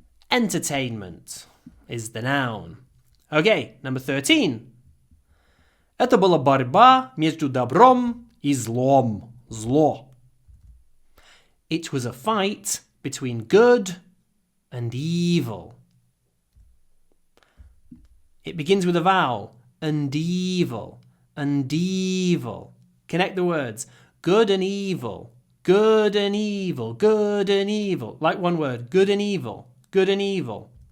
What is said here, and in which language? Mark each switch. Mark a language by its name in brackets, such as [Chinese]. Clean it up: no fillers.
[English] Entertainment is the noun. Okay, number 13. [Russian] Это была борьба между добром и злом. Зло. [English] It was a fight between good and evil. It begins with a vowel. And evil. And evil. Connect the words. Good and evil. Good and evil. Good and evil. Like one word. Good and evil. Good and evil.